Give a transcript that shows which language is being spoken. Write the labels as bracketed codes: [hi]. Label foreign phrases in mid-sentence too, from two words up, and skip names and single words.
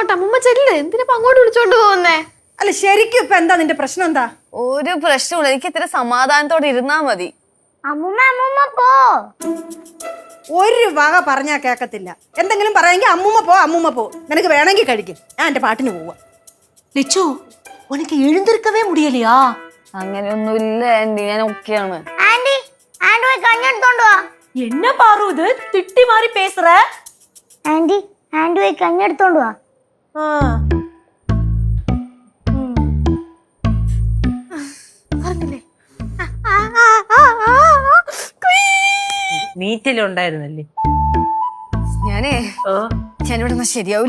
[ml] അമ്മൂമ്മ ചെല്ല്. എന്തിനാ അങ്ങോട്ട് വിളിച്ചോണ്ട് പോകുന്നേ? അല്ല ശരിക്കും ഇപ്പൊ എന്താ നിന്റെ പ്രശ്നം? എന്താ ഒരു പ്രശ്നമില്ല, എനിക്ക് ഇത്ര സമാധാനത്തോടെ ഇരുന്നാ മതി. അമ്മൂമ്മ അമ്മൂമ്മ പോ. ഒരു വക പറഞ്ഞാ കേക്കത്തില്ല. എന്തെങ്കിലും പറയാമെങ്കിൽ അമ്മൂമ്മ പോ. നിനക്ക് വേണമെങ്കിൽ കഴിക്കും. ഞാൻ എന്റെ പാട്ടിന് പോവാ. [ta] லிச்சு உனக்கு எழுந்திருக்கவே முடியலையா? [ml] അങ്ങനെയൊന്നുമില്ല ആന്റി, ഞാൻ ഓക്കെയാണ്. ആന്റി ആന്റി പോയി കഞ്ഞെടുത്തോണ്ട് വാ. [ta] என்ன பாரு இது திட்டி மாதிரி பேசுற? [ml] ആന്റി ആന്റി പോയി കഞ്ഞെടുത്തോണ്ട് വാ. നീറ്റിലുണ്ടായിരുന്നല്ലേ? ഞാനിവിടെ നിന്നാ ശരിയാവില്ല.